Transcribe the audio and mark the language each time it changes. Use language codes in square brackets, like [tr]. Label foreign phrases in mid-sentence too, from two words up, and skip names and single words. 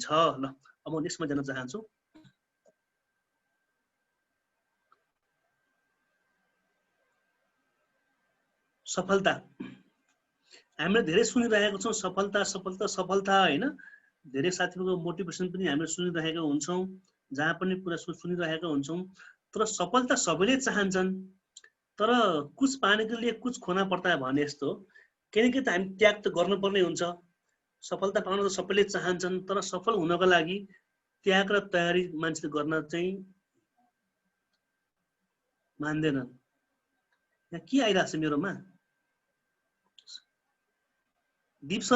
[ne] ल अब म नेक्स्टमा जान चाहन्छु। सफलता हामीले धेरै सुनिरहेको छौँ। सफलता सफलता सफलता होइन। धेरै साथीहरूको मोटिभेसन पनि हामीले सुनिरहेका हुन्छौँ, जहाँ पनि कुरा सुनिरहेका हुन्छौँ। तर सफलता सबैले चाहन्छन्, तर [hi] कुछ पाने के लिए कुछ खोना पर्ता [ne] भने जस्तो किनकि त हामी त्याग त गर्नुपर्ने हुन्छ। सफलता पाउन त सबैले चाहन्छन्, तर सफल हुनको लागि त्याग र तयारी मान्छेले गर्न चाहिँ मान्दैनन्। यहाँ के आइरहेको छ मेरोमा? दीप सर?